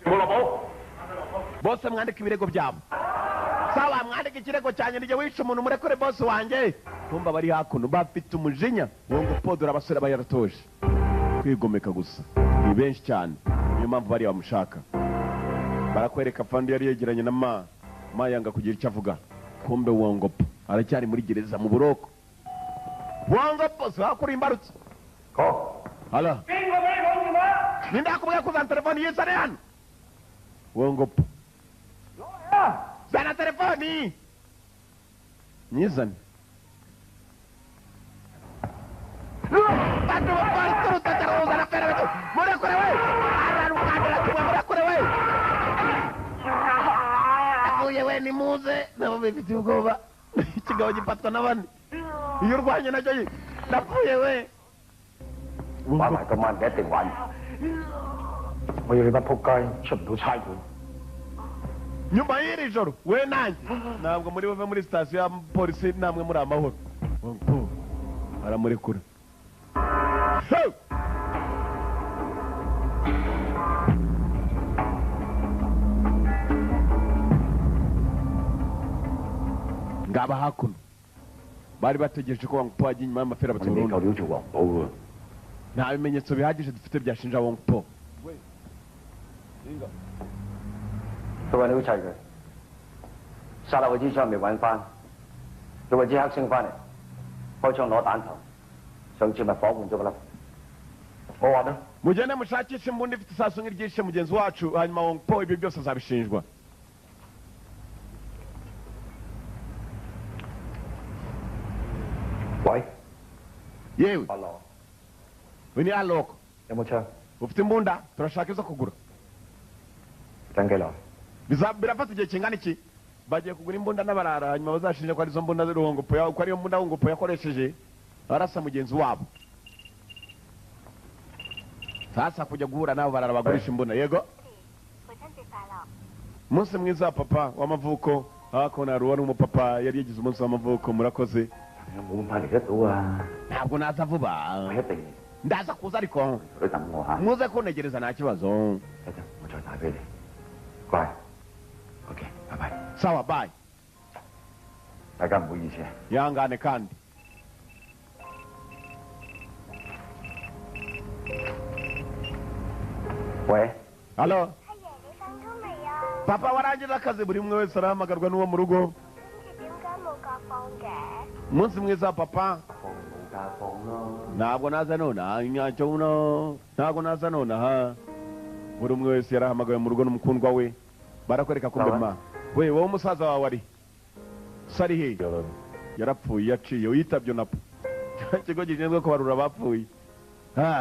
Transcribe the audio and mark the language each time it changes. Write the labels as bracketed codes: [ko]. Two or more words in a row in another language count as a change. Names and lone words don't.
[rw] bose mwandika ibirego byabo sawa mwandika ikirego cyanjye nijye wishe umuntu murekure bose wanjye kumva bari hakuno bafite umujinya wongo podora abasore bayaratoje kwigomeka gusa ni benshi cyane niyo mpamvu bari bamushaka barakwereka fandi yari yegeranye na ma yanga kugira icyo avuga kumbe wongopo aracyari muri gereza mu buroko wongopo sakuri imbarutse [yue] 好， [rw] hala [yue] 邊個俾你講電話？ [rw] nindakubwiye kuzana telefoni yizane hano wongopo [yue] 攞嚟啊！ [rw] zana telefoni nyizane Bantu bapolisi urutataruza na fera betu murekure we ararukandira kimwe murekure we avuye we nimuze nabo bifitiye ubwoba ikigabo gifatwa n'abandi iyo urwanye nacyo napfuye we [yue] 玩埋今晚你一定玩。我要你班仆街出唔到差館。 [rw] nyuma y'iri joro we nanjye ntabwo muri buve muri sitasiyo ya polisi namwe muri amahoro aramurekura ngaba hakuno bari bategereje ko wangpo ajya inyuma y'amafera [yue] 我哋未夠 [rw] baturunda [yue] 料做黃寶喎。 [rw] nta bimenyetso bihagije dufite byashinja wangpo [yue] 佢話你好砌佢，殺落去支槍未揾翻，佢話支黑星翻嚟，開槍攞彈頭，上次咪火換咗個粒。我話啦， [rw] mugende mushakishe imbunda ifite isasu nk'iryishe mugenzi wacu hanyuma wangpo ibyo byose azabishinjwa [yue] 喂， [rw] yewe [yue] 阿羅 [rw] we ni aloko [yue] 有冇槍？ [rw] ufite imbunda turashaka izo kugura [yue] 等幾耐？ [rw] birafata igihe kingana iki bagiye kugura imbunda n'abarara hanyuma bazashinja ko arizo mbunda z'uruhongopo ko ariyo mbunda wongopo yakoresheje arasa mugenzi wabo sasa kujya guhura nabo barara bagurisha imbunda yego [yue] 父親節快樂。 [rw] umunsi mwiza wa papa w'amavuko hakuno hari uwari umupapa yari yagize umunsi w'amavuko murakoze [yue] 冇咁快嚟得到啊！ [rw] ntabwo naza vuba [yue] 我一定 [rw] ndaza kuza ariko [yue] 你等我嚇， [rw] muze kuntegereza nta kibazo [yue] 一陣我再打俾你，乖。OK，拜拜， [rw] sawa bye [yue] 大家唔好意思啊。 [rw] ihangane kandi [yue] 喂， [rw] halo [yue] 阿爺，你放工未啊？ [rw] papa warangiza akazi buri umwe wese arahamagarwa n'uwo mu rugo [yue] 跟住點解冇假放嘅？ [rw] umunsi mwiza wa papa [yue] 放冇假放咯。 [rw] ntabwo naza nonaha inyacyo uno ntabwo naza nonaha buri umwe wese yarahamagawe mu rugo n'umukundwa we barakwereka kumbe ma we wowe umusaza wawe ari sari he yarapfuye yaciye uyitabye napo ikigo gishinzwe kubarura abapfuye ha